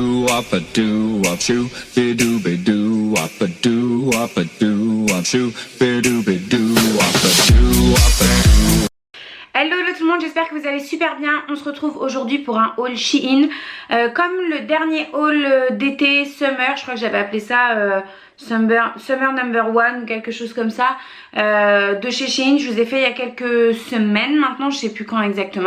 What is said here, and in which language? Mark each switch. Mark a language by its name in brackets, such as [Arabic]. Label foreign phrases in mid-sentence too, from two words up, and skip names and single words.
[French] wop a doo wop shoo, bidoo bidoo wop a doo wop a doo wop shoo, bidoo bidoo wop a doo wop a doo. Hello tout le monde, j'espère que vous allez super bien. On se retrouve aujourd'hui pour un haul Shein. Comme le dernier haul d'été, Summer, je crois que j'avais appelé ça Summer number 1 ou quelque chose comme ça, de chez Shein. Je vous ai fait il y a quelques semaines maintenant, je sais plus quand exactement.